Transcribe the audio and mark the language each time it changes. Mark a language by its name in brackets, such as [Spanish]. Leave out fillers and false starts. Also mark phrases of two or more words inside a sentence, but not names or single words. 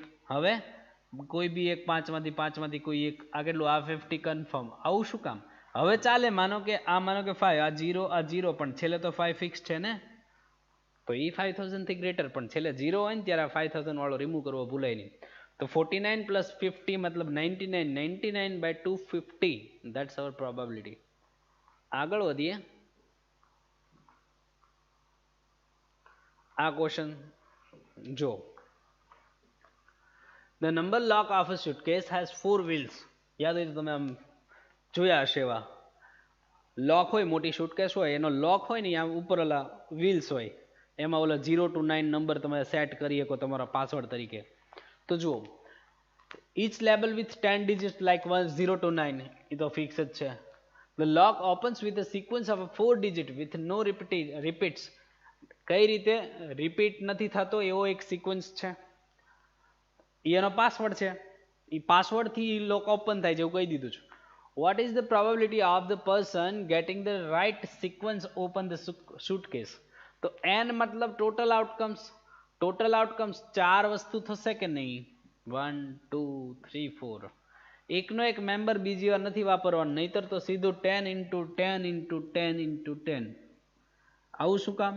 [Gujarati] હવે કોઈ બી એક 5 માંથી કોઈ એક. આ કેટલું? આ 50 કન્ફર્મ. આવું શું કામ? હવે ચાલે, માનો કે 5, આ 0 પણ છેલ્લે તો 5 ફિક્સ છે ને, તો એ 5000 થી ગ્રેટર, પણ છેલ્લે 0 હોય ને ત્યારે આ 5000 વાળો રિમૂવ કરવો ભૂલાય નહીં. તો 49 પ્લસ 50 મતલબ 99, 99 by 250, [English] that's our probability. [Gujarati] આગળ વધીએ. આ ક્વેશ્ચન જો, [English] the number lock of a suitcase has 4 wheels. [Gujarati] યાદ હોય તો તમે આમ જોયા હશે એવા લોક હોય, મોટી સુટકેસ હોય, એનો લોક હોય ને આમ ઉપર ઓલા વ્હીલ્સ હોય, એમાં ઓલા 0 to 9 નંબર તમે સેટ કરી શકો તમારા પાસવર્ડ તરીકે. તો જુઓ, [English] each label with 10 digits like 1 0 to 9, [Gujarati] એ તો ફિક્સ જ છે. [English] The lock opens with a sequence of 4 digit with no repeats. [Gujarati] કઈ રીતે રિપીટ નથી થતો એવો એક સિક્વન્સ છે, એનો પાસવર્ડ છે, એ પાસવર્ડ થી [English] lock open [Gujarati] થાય છે એવું કહી દીધું છે. [English] What is the probability of the person getting the right sequence open the suitcase? [Gujarati] તો n મતલબ [English] total outcomes. total outcomes [Gujarati] 4 વસ્તુ થશે કે નહીં? 1 2 3 4. એકનો એક મેમ્બર બીજી વાર નથી વાપરવાનો, નહીતર તો સીધું 10 into 10 into 10 into 10. આવું શું કામ?